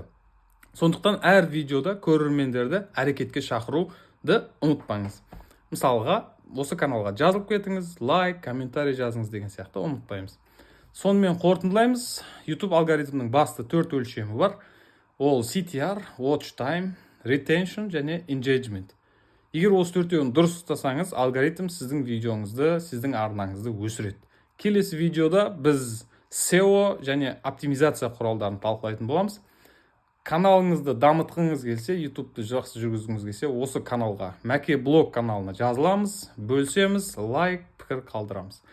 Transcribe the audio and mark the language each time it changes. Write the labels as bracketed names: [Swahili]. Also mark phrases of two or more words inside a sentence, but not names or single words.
[Kazakh] Сондықтан әр видеода көрермендерді әрекетке шақыруды ұмытпаңыз. Мысалға, осы каналға жазылып кетіңіз, лайк, комментарий жазыңыз деген сияқты ұмытпаймыз. Сонымен қорытындылаймыз. YouTube алгоритмінің басты 4 өлшемі бар. Ол CTR, [English] watch time, retention [Kazakh] және engagement. Егер осы төртеуін дұрыс ұстасаңыз, алгоритм сіздің видеоңызды, сіздің арнаңызды өсіреді. Келесі видеода біз SEO және оптимизация құралдарын талқылайтын боламыз. Каналыңызды дамытқыңыз келсе, YouTube-ты жақсы жүргізгіңіз келсе, осы каналға, Мәке блог каналына жазыламыз, бөлсеміз, лайк, пікір қалдырамыз.